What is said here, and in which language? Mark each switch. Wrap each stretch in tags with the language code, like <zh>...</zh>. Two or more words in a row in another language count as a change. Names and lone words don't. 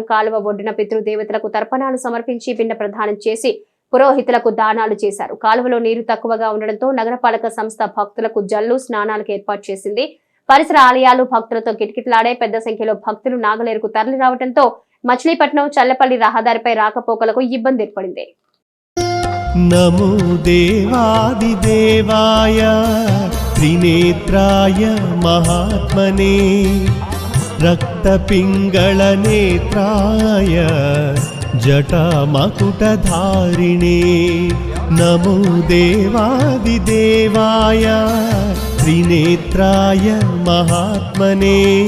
<te>కాలువ ఒడ్డున పితృదేవతలకు తర్పణాలు సమర్పించి పిండ ప్రదానం చేసి పురోహితులకు దానాలు చేశారు. కాలువలో నీరు తక్కువగా ఉండడంతో నగరపాలక సంస్థ భక్తులకు జల్లు స్నానాలకు ఏర్పాటు చేసింది. పరిసర ఆలయాలు భక్తులతో కిటకిటలాడే. పెద్ద సంఖ్యలో భక్తులు నాగలేరుకు తరలి రావడంతో మచిలీపట్నం చల్లపల్లి రహదారిపై రాకపోకలకు ఇబ్బంది ఏర్పడింది.</te> <sa>नमो देवादिदेवाय त्रिनेत्राय महात्मने रक्तपिङ्गलनेत्राय जटामकुटधारिणे नमो देवादिदेवाय त्रिनेत्राय महात्मने</sa>